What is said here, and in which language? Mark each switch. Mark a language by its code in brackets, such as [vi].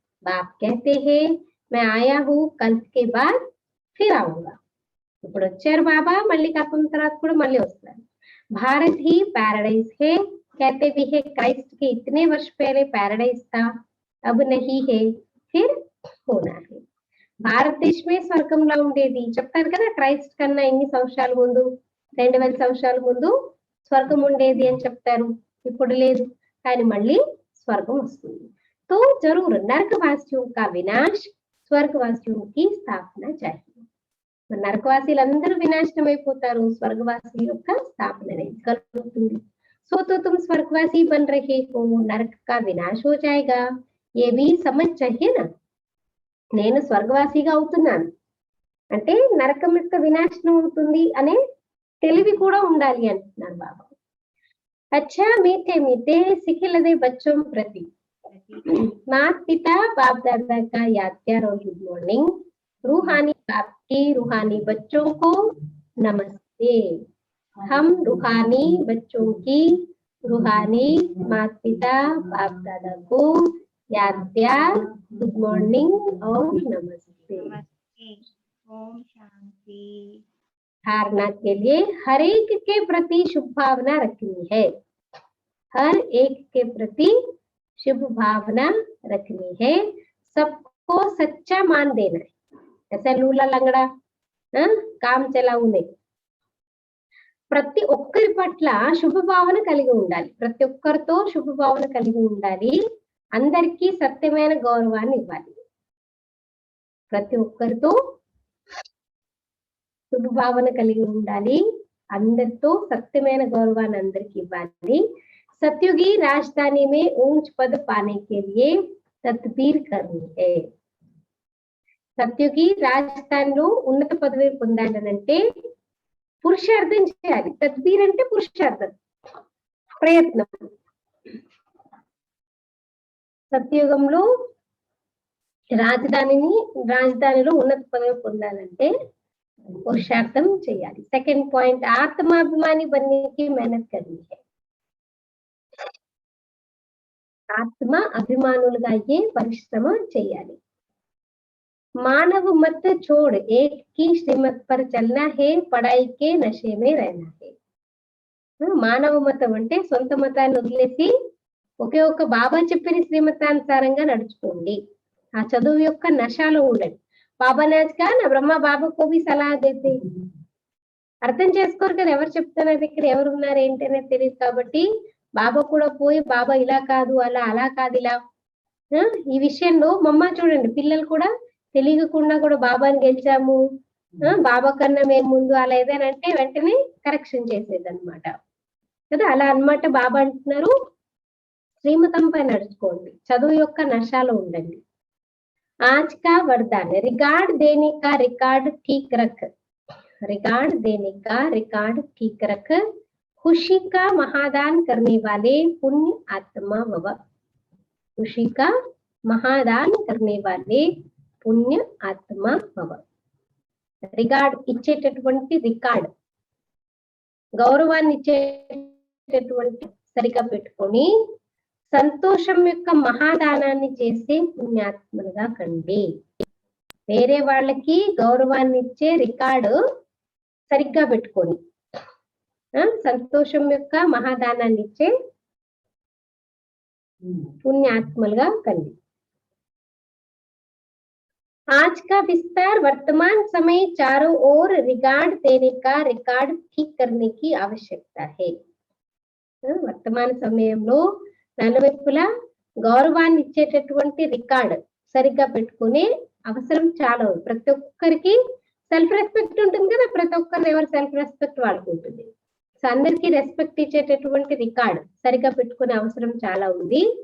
[hi] बाप कहते हैं मैं आया हूँ, कल के बाद फिर आऊंगा। [te] ఇప్పుడు వచ్చారు బాబా, మళ్ళీ కల్పం తర్వాత కూడా మళ్ళీ వస్తారు। [hi] भारत ही पैराडाइज है। कहते भी है क्राइस्ट के इतने वर्ष पहले पैराडाइज था, अब नहीं है, फिर होना है। [te] భారతదేశమే స్వర్గంలా ఉండేది చెప్తారు కదా, క్రైస్ట్ కన్నా ఎన్ని సంవత్సరాల ముందు, 2000 సంవత్సరాల ముందు స్వర్గం ఉండేది అని చెప్తారు। ఇప్పుడు లేదు, కానీ మళ్ళీ స్వర్గం వస్తుంది। [hi] तो जरूर नरकवासियों का विनाश, स्वर्गवासियों की स्थापना चाहिए। [te] నరకవాసీలందరూ వినాశనం అయిపోతారు, స్వర్గవాసి యొక్క స్థాపన అనేది కలుగుతుంది। [hi] సో तो तुम स्वर्गवासी बन रहे हो, नरक का विनाश हो जाएगा, ये भी समझ चाहिए ना। [te] నేను స్వర్గవాసిగా అవుతున్నాను అంటే నరకం యొక్క వినాశనం అవుతుంది అనే తెలివి కూడా ఉండాలి అంటున్నారు బాబా। [hi] अच्छा मीठे मीठे सिखिलदे बच्चों प्रति माता पिता बाप दादा का याद प्यार और गुड मॉर्निंग। रूहानी बाप की रूहानी बच्चों को नमस्ते। हम रूहानी बच्चों की रूहानी माता पिता बाप दादा को याद प्यार गुड मॉर्निंग और नमस्ते। नमस्ते। ओम शांति। धारणा के लिए हर एक के प्रति शुभ भावना रखनी है। हर एक के प्रति शुभ भावना रखनी है। सबको सच्चा मान देना है। ऐसा लूला लंगड़ा काम चलाऊ नहीं। [te] ప్రతి ఒక్కరి పట్ల శుభభావన కలిగి ఉండాలి। ప్రతి ఒక్కరితో శుభభావన కలిగి ఉండాలి। అందరికీ సత్యమైన గౌరవాన్ని ఇవ్వాలి। ప్రతి ఒక్కరితో శుభభావన కలిగి ఉండాలి। అందరితో సత్యమైన గౌరవాన్ని అందరికీ ఇవ్వాలి। [hi] सत्युगी राजधानी में ऊंच पद पाने के लिए तदबीर करनी है। [te] సత్యుగి రాజస్థాన్లో ఉన్నత పదవి పొందాలనంటే పురుషార్థం చేయాలి। తద్బీర్ అంటే పురుషార్థం, ప్రయత్నం। సత్యుగంలో రాజధానిలో ఉన్నత పదవి పొందాలంటే పురుషార్థం చేయాలి। [en] second point [hi] ఆత్మాభిమాని बनने की मेहनत करनी है। [te] ఆత్మ అభిమానులుగా అయ్యే పరిశ్రమ చేయాలి। [hi] मानव मत छोड़ एक की श्रीमत पर चलना है, पढ़ाई के नशे में रहना है। [te] మానవ మతం అంటే సొంత మతాన్ని వదిలేసి ఒకే ఒక్క బాబా చెప్పిన శ్రీమతానుసారంగా నడుచుకోండి। ఆ చదువు యొక్క నశాలో ఉండండి। [hi] బాబా నాజ్కా నా బ్రహ్మ బాబా కోవి సలహా దేతే, [te] అర్థం చేసుకోరు కదా, ఎవరు చెప్తున్నారు ఇక్కడ ఎవరు ఉన్నారు ఏంటి అనేది తెలియదు కాబట్టి బాబా కూడా పోయి బాబా ఇలా కాదు అలా, అలా కాదు ఇలా, ఈ విషయంలో మమ్మ చూడండి పిల్లలు కూడా తెలియకుండా కూడా బాబాని గెలిచాము, బాబా కన్నా మేము ముందు అలా ఏదైనా అంటే వెంటనే కరెక్షన్ చేసేది అనమాట కదా। అలా అన్నమాట బాబా అంటున్నారు శ్రీమతంపై నడుచుకోండి, చదువు యొక్క నశాలో ఉండండి। [hi] आज का वरदान रिकॉर्ड देने का रिकॉर्ड ठीक रख। रिकॉर्ड देने का रिकॉर्ड ठीक रख। खुशी का महादान करने वाले पुण्य आत्मा भव। खुशी का महादान करने वाले पुण्य आत्मा भव। [te] రికార్డ్ ఇచ్చేటటువంటి రికార్డ్, గౌరవాన్ని ఇచ్చేటటువంటి సరిగా పెట్టుకొని సంతోషం యొక్క మహాదానాన్ని చేసే పుణ్యాత్మలుగా కండి। వేరే వాళ్ళకి గౌరవాన్ని ఇచ్చే రికార్డు సరిగ్గా పెట్టుకొని సంతోషం యొక్క మహాదానాన్ని ఇచ్చే పుణ్యాత్మలుగా కండి। आज का विस्तार वर्तमान समय चारों ओर रिकॉर्ड देने का रिकॉर्ड ठीक करने की आवश्यकता है। వర్తమాన సమయంలో నలువైపులా గౌరవాన్ని ఇచ్చేటటువంటి రికార్డ్ సరిగ్గా పెట్టుకునే అవసరం చాలా ఉంది। ప్రతి ఒక్కరికి సెల్ఫ్ రెస్పెక్ట్ ఉంటుంది కదా, ప్రతి ఒక్కరు ఎవరి సెల్ఫ్ రెస్పెక్ట్ వాళ్ళకు ఉంటుంది। సో అందరికీ రెస్పెక్ట్ ఇచ్చేటటువంటి రికార్డ్ సరిగ్గా పెట్టుకునే అవసరం చాలా ఉంది।